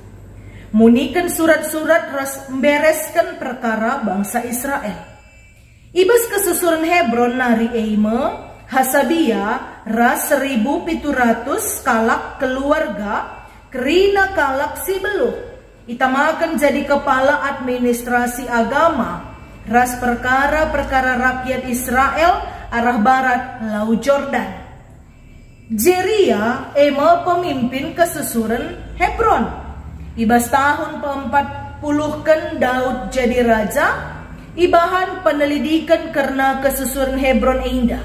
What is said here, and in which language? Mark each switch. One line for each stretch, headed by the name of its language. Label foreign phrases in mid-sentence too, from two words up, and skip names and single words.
Batak Karo: Munikan surat-surat ras membereskan perkara bangsa Israel. Ibas kesusuran Hebron nari eime Hasabia ras 1.700 kalak keluarga kerina kalak si beluh. Itamakan jadi kepala administrasi agama ras perkara-perkara rakyat Israel arah barat Laut Jordan. Jeria eime pemimpin kesusuran Hebron. Ibas tahun ke-40 Daud jadi raja, ibahan penelidikan karena kesusuran Hebron indah.